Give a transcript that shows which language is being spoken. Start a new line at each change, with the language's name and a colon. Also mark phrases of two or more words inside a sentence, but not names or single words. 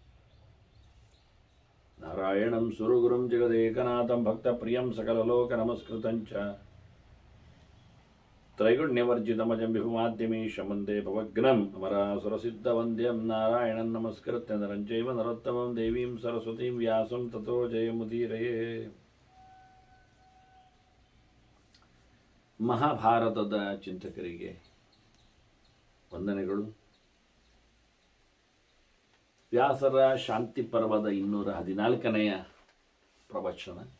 Sanskrit: नारायणं सुरगुरुं जगदेकनाथं भक्तप्रियं सकललोकनमस्कृतं च त्रैगुण्यवर्जितमजं विभुमाद्यमीशं वन्दे भवग्नम् अमरासुरसिद्धवन्द्यं नारायणं नमस्कृत्य नरं चैव नरोत्तमं देवीं सरस्वतीं व्यासं ततो जयमुदीरये
Kannada: ಮಹಾಭಾರತದ ಚಿಂತಕರಿಗೆ ವಂದನೆಗಳು. ವ್ಯಾಸರ ಶಾಂತಿ ಪರ್ವದ 214ನೆಯ ಪ್ರವಚನ.